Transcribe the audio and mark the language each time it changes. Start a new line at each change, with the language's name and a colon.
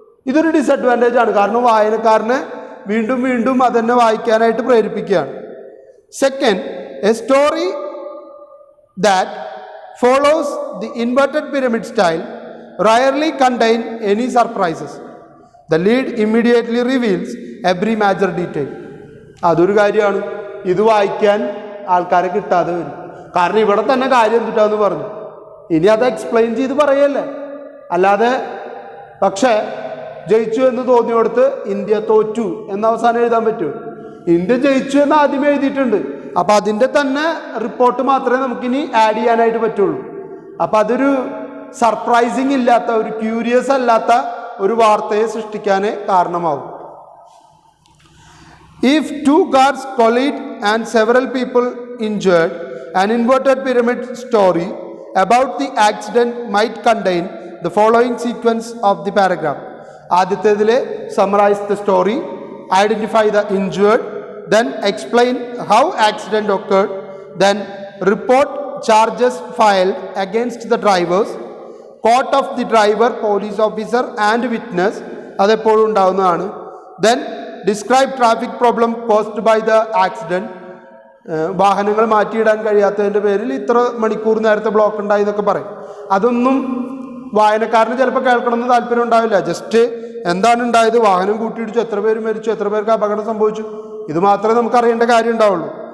Malayalam: ഇതൊരു ഡിസഡ്വാൻറ്റേജ് ആണ്. കാരണം വായനക്കാരനെ വീണ്ടും വീണ്ടും അതന്നെ വായിക്കാനായിട്ട് പ്രേരിപ്പിക്കുകയാണ്.
English: Second, a story that follows the inverted pyramid style rarely contain any surprises. The lead immediately reveals every major detail.
Malayalam: അതൊരു കാര്യമാണ്. ഇത് വായിക്കാൻ ആൾക്കാരെ കിട്ടാതെ വരും. കാരണം ഇവിടെ തന്നെ കാര്യം എന്തിട്ടാന്ന് പറഞ്ഞു. ഇനി അത് എക്സ്പ്ലെയിൻ ചെയ്ത് പറയല്ലേ. അല്ലാതെ പക്ഷേ ജയിച്ചു എന്ന് തോന്നിയോടത്ത് ഇന്ത്യ തോറ്റു എന്ന അവസാനം എഴുതാൻ പറ്റുമോ? ഇന്ത്യ ജയിച്ചു എന്ന് ആദ്യമേ എഴുതിയിട്ടുണ്ട്. അപ്പം അതിൻ്റെ തന്നെ റിപ്പോർട്ട് മാത്രമേ നമുക്കിനി ആഡ് ചെയ്യാനായിട്ട് പറ്റുള്ളൂ. അപ്പം അതൊരു സർപ്രൈസിങ് ഇല്ലാത്ത, ഒരു ക്യൂരിയസ് അല്ലാത്ത ഒരു വാർത്തയെ സൃഷ്ടിക്കാനേ കാരണമാവും.
English: If 2 cars collide and several people injured, an inverted pyramid story about the accident might contain the following sequence of the paragraph.
Malayalam: ആദ്യത്തേതിലെ
English: summarize the story, identify the injured, then explain how accident occurred, then report charges filed against the drivers, quote of the driver, police officer and witness,
Malayalam: അതെപ്പോഴും ഉണ്ടാവുന്നതാണ്.
English: Then describe traffic problem caused by the accident.
Malayalam: വാഹനങ്ങൾ മാറ്റിയിടാൻ കഴിയാത്തതിൻ്റെ പേരിൽ ഇത്ര മണിക്കൂർ നേരത്തെ block ഉണ്ടായി എന്നൊക്കെ പറയും. അതൊന്നും വായനക്കാരന് ചിലപ്പോൾ കേൾക്കണമെന്ന് താല്പര്യം ഉണ്ടാവില്ല. ജസ്റ്റ് എന്താണ് ഉണ്ടായത്, വാഹനം കൂട്ടിയിടിച്ചു, എത്ര പേര് മരിച്ചു, എത്ര പേർക്ക് അപകടം സംഭവിച്ചു, ഇത് മാത്രമേ നമുക്ക് അറിയേണ്ട കാര്യം ഉണ്ടാവുള്ളൂ.